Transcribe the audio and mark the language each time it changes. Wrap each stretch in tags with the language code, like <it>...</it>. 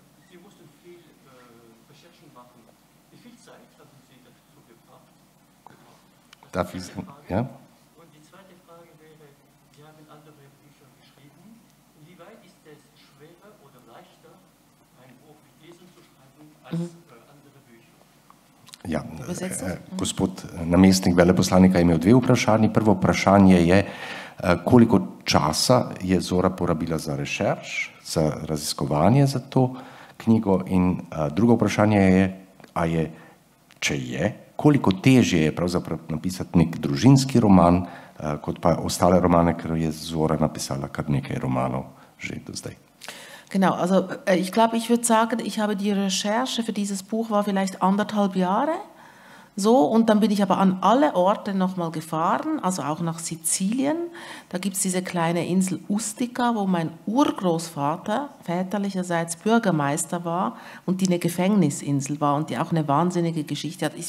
<de>Sie mussten viel Recherchen machen. Wie viel Zeit haben Sie dazu gebraucht? Darf ich, ja? Und die zweite Frage wäre, Sie haben andere Bücher geschrieben. Inwieweit ist es schwerer oder leichter, ein Buch wie diesen zu schreiben, als andere Bücher?</de> <sl>Ja, gospod namestnik veleposlanika je imel 2 vprašanji. Prvo vprašanje je, koliko časa je Zora porabila za rešerš, za raziskovanje za to knjigo in drugo vprašanje je, če je, koliko težje je pravzaprav napisati nek družinski roman, kot pa ostale romane, ker je Zora napisala kar nekaj romanov že do zdaj.</sl> <de>Genau, also ich glaube, ich würde sagen, ich habe die Recherche für dieses Buch war vielleicht 1,5 Jahre. So, und dann bin ich aber an alle Orte nochmal gefahren, also auch nach Sizilien. Da gibt es diese kleine Insel Ustica, wo mein Urgroßvater väterlicherseits Bürgermeister war und die eine Gefängnisinsel war und die auch eine wahnsinnige Geschichte hat.</de>